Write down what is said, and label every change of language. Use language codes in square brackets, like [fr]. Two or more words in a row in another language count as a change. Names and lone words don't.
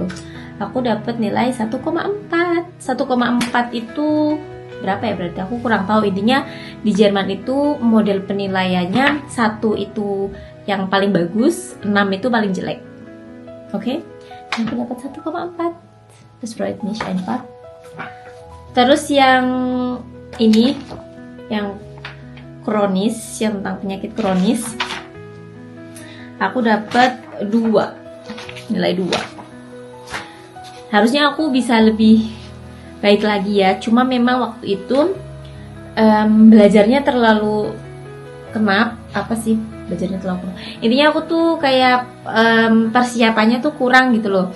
[id] Aku dapat nilai 1,4. 1,4 itu berapa ya berarti? Aku kurang tahu. Intinya di Jerman itu model penilaiannya 1 itu yang paling bagus, 6 itu paling jelek. Oke? Aku dapat 1,4. [de] Das freut mich einfach. [id] Terus yang ini yang kronis, yang tentang penyakit kronis, aku dapat 2, nilai 2. Harusnya aku bisa lebih baik lagi ya, cuma memang waktu itu belajarnya terlalu intinya aku tuh kayak persiapannya tuh kurang gitu loh.